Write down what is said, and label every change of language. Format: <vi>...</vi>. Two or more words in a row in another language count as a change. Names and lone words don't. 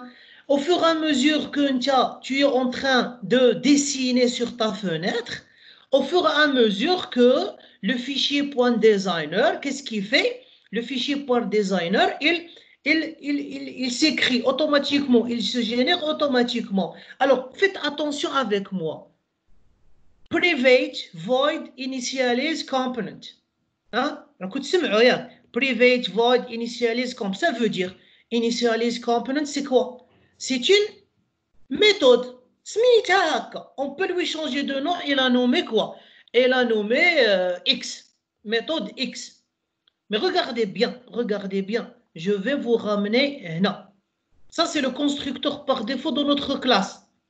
<fr>Au fur et à mesure que tu es en train de dessiner sur ta fenêtre, au fur et à mesure que le fichier .designer, qu'est-ce qu'il fait? Le fichier .designer, il s'écrit automatiquement, il se génère automatiquement. Alors, faites attention avec moi.</fr> <en>Private void initialize component.</en> <fr>Hein?</fr> <en>Private void initialize component.</en> <fr>Ça veut dire</fr> <en>initialize component,</en> <fr>c'est quoi? C'est une méthode. On peut lui changer de nom. Il a nommé quoi? Il a nommé X. Méthode X. Mais regardez bien, regardez bien. Je vais vous ramener là. Ça, c'est le constructeur par défaut de notre classe.</fr>